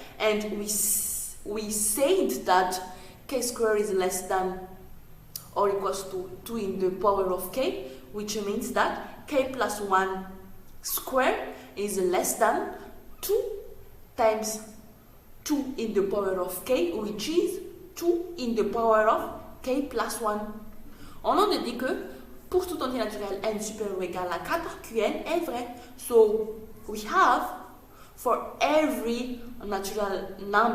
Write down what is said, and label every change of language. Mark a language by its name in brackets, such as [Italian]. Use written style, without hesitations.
[English] And we said that k squared is less than or equals to 2 in the power of k, which means that k plus 1 squared is less than 2 times 2 in the power of k, which is 2 in the power of k plus 1. [French] On a dit que pour tout entier naturel n supérieur ou égal à 4, qn est vrai. [English] So we have for every natural number n more or equals to 4,